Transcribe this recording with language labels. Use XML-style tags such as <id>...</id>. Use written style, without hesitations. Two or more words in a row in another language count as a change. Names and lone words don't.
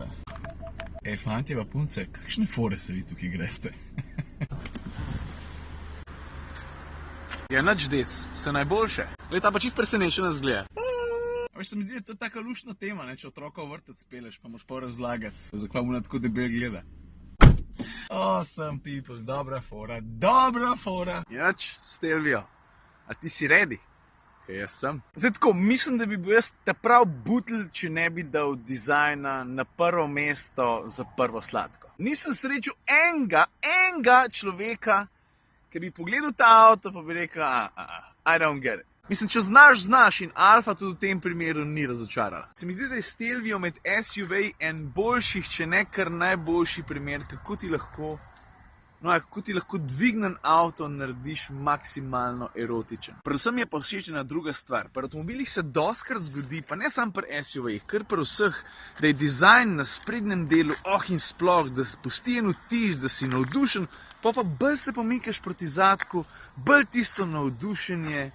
<sl>Fantje pa punce, kakšne fore se vi tukaj greste? Ja, nič dec, vse najboljše. Glej, ta pa čist presenečen nas gleda. Veš, se mi zdi, da je to taka luštna tema, ne? Če otroka v vrtec peleš, pa moš pa razlagati, zakaj mu na tako debel gleda.</sl> <en>Awesome people,</en> <sl>dobra fora, dobra fora. Jač, Stelvijo, a ti si ready? Kaj jaz sem. Zdaj tako, mislim, da bi bil jaz ta prav butl, če ne bi dal dizajna na prvo mesto za prvo sladko. Nisem srečal enega človeka, ki bi pogledal ta avto, pa bi rekel,</sl> <en>I don't get it.</en> <sl>Mislim, če znaš in Alfa tudi v tem primeru ni razočarala. Se mi zdi, da je Stelvio med SUV en boljših, če ne kar najboljši primer, kako ti lahko dvignen avto narediš maksimalno erotičen. Predvsem je pa všeč ena druga stvar. Pri avtomobilih se dostikrat zgodi, pa ne samo pri SUV-jih, kar pri vseh, da je dizajn na sprednjem delu, in sploh, da spusti en vtis, da si navdušen, pa bolj se pomikaš proti zadku, bolj tisto navdušenje.</sl>